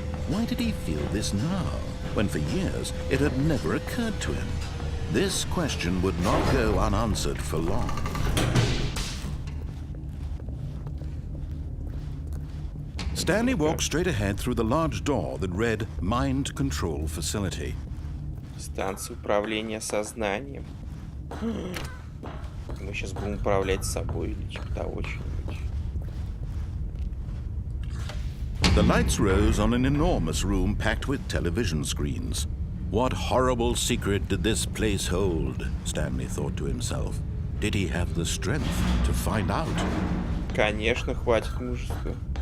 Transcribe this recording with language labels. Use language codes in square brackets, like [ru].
[en] Why did he feel this now, when for years it had never occurred to him? This question would not go unanswered for long. Stanley walked straight ahead through the large door that read Mind Control Facility. [ru] Станция управления сознанием. Мы сейчас будем управлять собой или типа того чего-нибудь. [en] The lights rose on an enormous room packed with television screens. What horrible secret did this place hold? Stanley thought to himself. Did he have the strength to find out? [ru] Конечно, хватит мужества.